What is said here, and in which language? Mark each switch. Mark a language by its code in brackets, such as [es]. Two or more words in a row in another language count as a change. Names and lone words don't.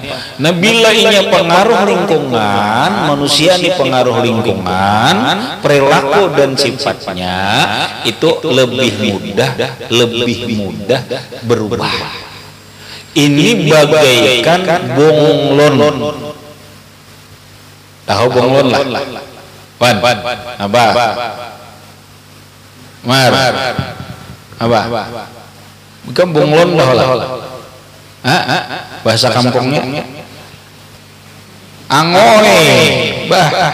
[id] Nah, bila ini pengaruh lingkungan, manusia ini pengaruh lingkungan, perilaku dan sifatnya itu lebih mudah berubah. Ini bagaikan bonglon. [bjn] Tahu bonglon lah? Wan, apa? Mar, apa? Bukan bonglon lah. Bahasa kampungnya angoe, bah.